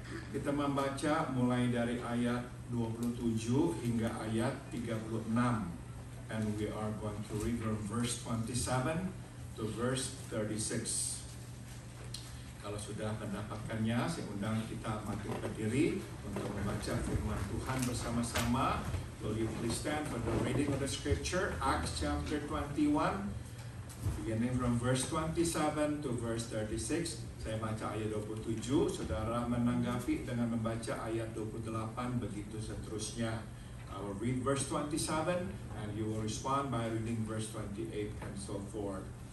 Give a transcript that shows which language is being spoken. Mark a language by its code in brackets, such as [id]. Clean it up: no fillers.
[id] Kita membaca mulai dari ayat 27 hingga ayat 36. [en] And we are going to read from verse 27 to verse 36. [id] Kalau sudah mendapatkannya, saya undang kita bangkit berdiri untuk membaca firman Tuhan bersama-sama. [en] Will you please stand for the reading of the scripture? Acts chapter 21, beginning from verse 27 to verse 36. [id] Saya baca ayat 27, saudara menanggapi dengan membaca ayat 28, begitu seterusnya. [en] I will read verse 27 and you will respond by reading verse 28 and so forth.